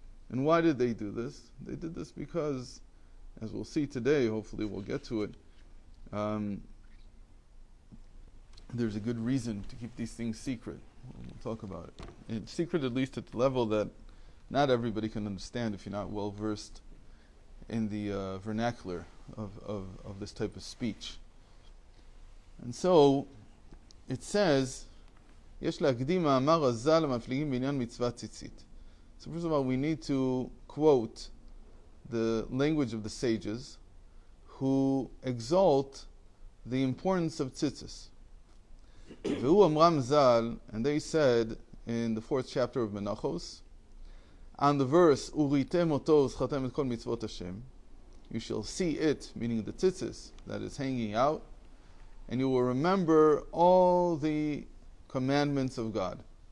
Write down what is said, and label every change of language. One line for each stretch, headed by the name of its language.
English: And why did they do this? They did this because, as we'll see today, hopefully we'll get to it, there's a good reason to keep these things secret. We'll talk about it. And secret at least at the level that not everybody can understand if you're not well versed in the vernacular of this type of speech. And so it says,
Hebrew: "Yesh להקדים מאמר הז"ל המפליגים בעניין מצוות ציצית."
English: So first of all, we need to quote the language of the sages who exalt the importance of tzitzis.
Hebrew: והוא אמרם ז"ל,
English: and they said in the 4th chapter of Menachos, on the verse,
Hebrew: "Uritem oto uschatem et kol mitzvot Hashem,"
English: you shall see it, meaning the tzitzis that is hanging out, and you will remember all the commandments of God.